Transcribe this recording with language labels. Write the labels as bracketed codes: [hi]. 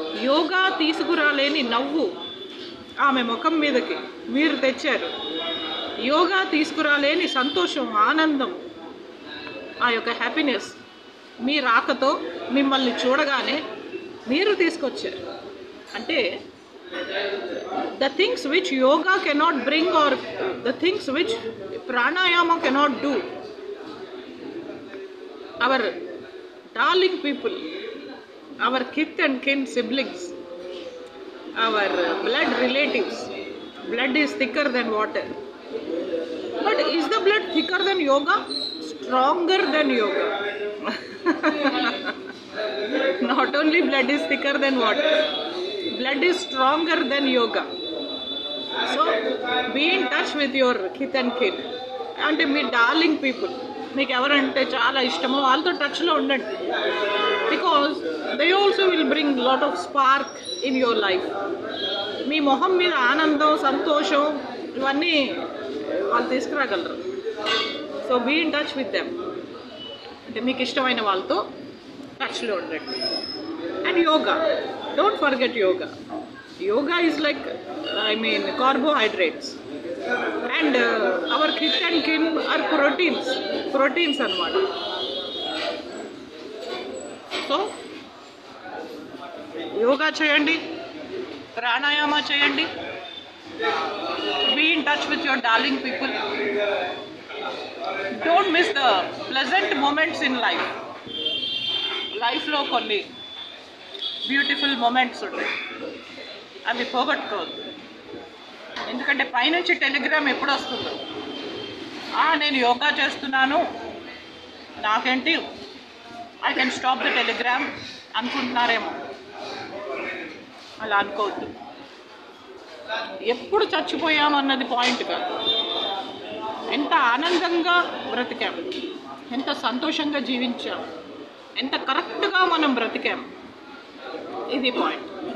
[te] యోగా తీసుకురాలేని నవ్వు ఆమె ముఖం మీదకి మీరు తెచ్చారు. యోగా తీసుకురాలేని సంతోషం, ఆనందం, ఆ యొక్క హ్యాపీనెస్ మీ రాకతో మిమ్మల్ని చూడగానే మీరు తీసుకొచ్చారు. అంటే [en] the things which yoga cannot bring or the things which pranayama cannot do, our darling people, our kith and kin siblings, our blood relatives, blood is thicker than water. But is the blood thicker than yoga? Stronger than yoga. Not only blood is thicker than water, blood is stronger than yoga. So be in touch with your kith and kin. [te] అంటే మీ darling people, మీకు ఎవరంటే చాలా ఇష్టమో వాళ్ళతో టచ్లో ఉండండి. [en] Because they also will bring lot of spark in your life. [te] మీ మొహం మీద ఆనందం, సంతోషం ఇవన్నీ వాళ్ళు తీసుకురాగలరు. [en] So be in touch with them. [te] అంటే మీకు ఇష్టమైన వాళ్ళతో టచ్లో ఉండండి. [en] And yoga, don't forget yoga. Yoga is like, I mean, carbohydrates. And our kith and kin are proteins [te] anamata. [en] So, [te] yoga cheyandi, pranayama cheyandi, [en] be in touch with your darling people. Don't miss the pleasant moments in life. Life [te] lo konni [en] beautiful moments [te] ఉంటాయి, అవి పోగొట్టుకోవద్దు. ఎందుకంటే పైనుంచి Telegram ఎప్పుడు వస్తుందో, నేను యోగా చేస్తున్నాను, నాకేంటి [en] I can stop the telegram [te] అనుకుంటున్నారేమో. అలా అనుకోవద్దు. ఎప్పుడు చచ్చిపోయామన్నది పాయింట్ కాదు, ఎంత ఆనందంగా బ్రతికాం, ఎంత సంతోషంగా జీవించాం, ఎంత కరెక్ట్గా మనం బ్రతికాం, ఇది పాయింట్.